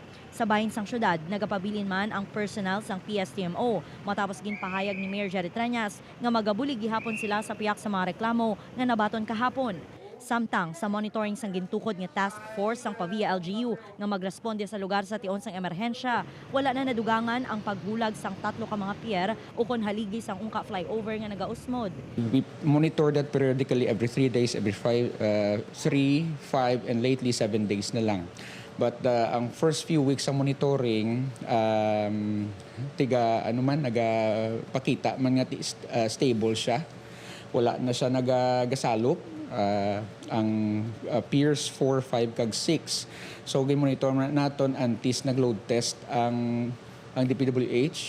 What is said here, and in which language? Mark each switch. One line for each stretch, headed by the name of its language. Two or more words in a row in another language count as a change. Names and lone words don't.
Hiligaynon: Sa bahin sang syudad, nagapabilin man ang personal sang PSTMO matapos ginpahayag ni Mayor Jerry Treñas nga magabulig gihapon sila sa piyak sa mga reklamo nga nabaton kahapon. Samtang sa monitoring sang gintukod nga task force sang Pavia LGU nga magresponde sa lugar sa tion sang emerhensya, wala na nadugangan ang pagbulag sang tatlo ka mga pier ukon haligi sang Ungka flyover nga nagausmod.
English: We monitor that periodically every 3 days, every 3, 5, and lately 7 days
Hiligaynon: na lang. But ang
English: first few weeks
Hiligaynon: sa monitoring, nagapakita man nga stable siya. Wala na siya nagasalop. Ang piers 4, 5, kag 6. So gimonitor naton antis nag-load test ang DPWH.